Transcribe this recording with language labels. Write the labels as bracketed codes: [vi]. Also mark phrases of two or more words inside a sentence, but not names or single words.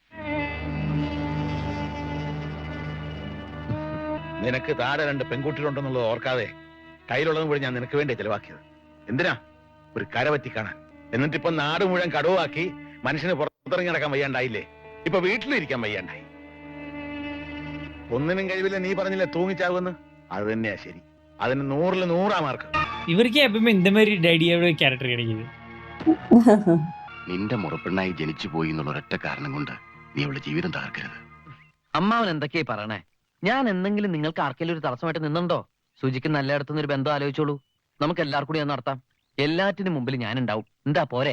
[ml] നിനക്ക് താഴെ 2 പെൺകുട്ടികളുണ്ടെന്നുള്ളത് ഓർക്കാതെ കയ്യിലുള്ളതും കൂടി ഞാൻ നിനക്ക് വേണ്ടി ചെലവാക്കിയത്. എന്തിനാ? ഒരു കരപറ്റി കാണാൻ. എന്നിട്ടിപ്പൊ നാട് മുഴുവൻ കടവാക്കി മനുഷ്യന് പുറത്തിറങ്ങി നടക്കാൻ വയ്യാണ്ടായില്ലേ? ഇപ്പൊ വീട്ടിലിരിക്കാൻ വയ്യാണ്ടായി. ഒന്നിനും കഴിവില്ല. നീ പറഞ്ഞില്ലേ തൂങ്ങിച്ചാവുമെന്ന്, അത് തന്നെയാ ശരി. അതിന് 100-ൽ 100 മാർക്ക്. [ta] இவருக்கே எப்பவுமே இந்த மாதிரி டேடியோட கேரக்டர் கிடைக்குது. [ml] നിന്റെ മുറപ്പെണ്ണായി ജനിച്ചു പോയി എന്നുള്ള ഒരൊറ്റ കാരണം കൊണ്ട് നീ അവളുടെ ജീവിതം തകർക്കരുത്. അമ്മാവൻ എന്തൊക്കെയായി പറയണേ? ഞാൻ എന്തെങ്കിലും നിങ്ങൾക്ക് ആർക്കെങ്കിലും ഒരു തടസ്സമായിട്ട് നിന്നുണ്ടോ? സുജിക്ക് നല്ലയിടത്തുനിന്ന് ഒരു ബന്ധം ആലോചിച്ചോളൂ, നമുക്ക് എല്ലാവർക്കും കൂടി ഒന്ന് നടത്താം. എല്ലാറ്റിനും മുമ്പിൽ ഞാൻ ഉണ്ടാവും. എന്താ പോരെ?